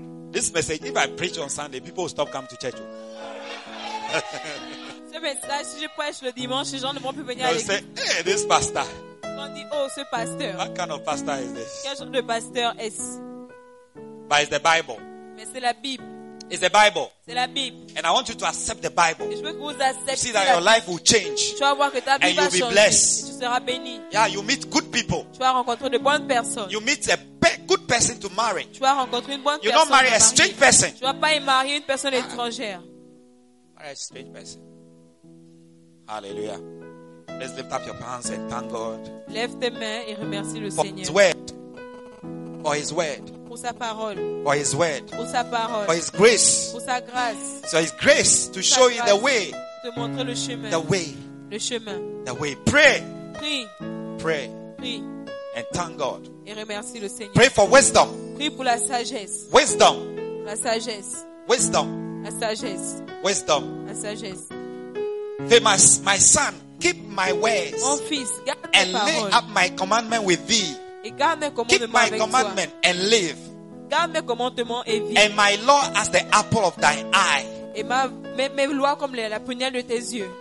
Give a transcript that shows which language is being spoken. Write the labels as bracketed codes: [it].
[en] This message, if I preach on Sunday, people will stop coming to church. [fr] Ce message, si je prêche le dimanche, les gens ne vont plus venir à l'église. [en] Hey, this pastor. [fr] On dit, oh, ce pasteur. [en] What kind of pastor is this? [fr] Quel genre de pasteur est-ce? [en] But it's the Bible. [fr] Mais c'est la Bible. [en] It's the Bible. [fr] C'est la Bible. [en] And I want you to accept the Bible. [fr] Et je veux que vous acceptiez. [en] See that your life will change. [fr] Tu vas voir que ta vie va changer. [en] And you'll be blessed. [fr] Et tu seras béni. [en] Yeah, you meet good people. [fr] Tu vas rencontrer de bonnes personnes. [en] You meet a good person to marry. [fr] Tu vas rencontrer une bonne [en] personne. You don't marry a strange person. [fr] Tu vas pas y marier une personne étrangère. [en] Marry a strange person. Hallelujah. Let's lift up your hands and thank God. [fr] Lève tes mains et remercie le [en] for [fr] Seigneur. [en] His word. For His word. [fr] Pour sa parole. [en] For His word. [fr] Pour sa parole. [en] For His grace. [fr] Pour sa grâce. [en] So His grace to [fr] sa [en] show you the way. [fr] Te montrer le chemin. [en] The way. [fr] Le chemin. [en] The way. Pray. [fr] Prie. [en] Pray. [fr] Prie. [en] And thank God. [fr] Et remercie le Seigneur. [en] Pray for wisdom. [fr] Prie pour la sagesse. [en] Wisdom. [fr] La sagesse. [en] Wisdom. [fr] La sagesse. [en] Wisdom. [fr] La sagesse. [en] Fais my son. Keep my ways. [fr] Mon fils, garde [en] and [fr] mes paroles. [en] Lay up my commandment with thee. [fr] Et garde mes commandements [en] keep my [fr] avec [en] commandment [fr] toi. [en] And live. [fr] Garde mes commandements et vive. [en] And my law as the apple of thy eye. [fr] et mes lois comme la prunelle de tes yeux.